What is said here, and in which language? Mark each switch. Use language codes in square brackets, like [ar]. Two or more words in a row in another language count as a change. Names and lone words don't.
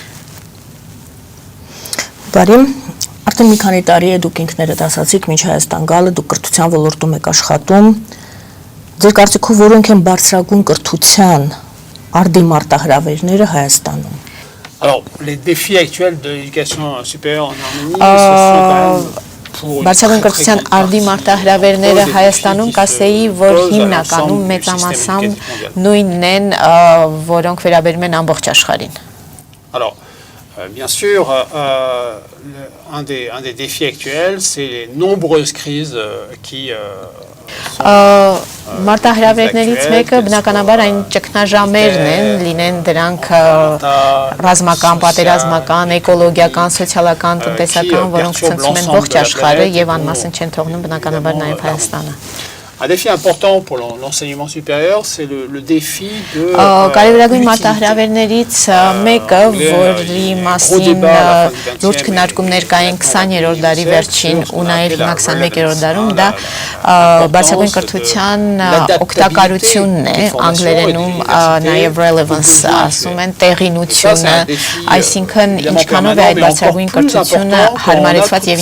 [hy] Բարի, արդեն մի քանի տարի է դուք ինքներդ ասացիք, մինչ Հայաստան գալը դուք կրթության ոլորտում եք աշխատում։ Ձեր կարծիքով որոնք են բարձրագույն կրթության արդի մարտահրավերները Հայաստանում։ [fr] Alors les défis actuels de l'éducation supérieure en Arménie, ce sont quand même [hy] Բարձրագույն կրթության արդի մարտահրավերները Հայաստանում կասեի, որ հիմնականում մեծամասամբ նույնն են, որոնք վերաբերում են ամբողջ աշխարհին։ [fr] Alors bien sûr, un des défis actuels, c'est les nombreuses crises qui [hy] Մարտահրավերներից մեկը բնականաբար այն ճգնաժամերն են, լինեն դրանք ռազմական, պատերազմական, էկոլոգիական, սոցիալական, տնտեսական, որոնք ցնցում են ողջ աշխարհը եւ անմասն չեն թողնում բնականաբար նաեւ Հայաստանը։ [fr] Un défi important pour l'enseignement supérieur, c'est le défi de [hy] կարևորագույն մարտահրավերներից մեկը, որի մասին լուրջ քննարկումներ կային 20-րդ դարի վերջին ու նաև հիմա 21-րդ դարում, դա բարձրագույն կրթության օգտակարությունն է, անգլերենում նաև relevance ասում են, տեղինությունը, այսինքն ինչքանով է այդ բարձրագույն կրթությունը հարմարեցված եւ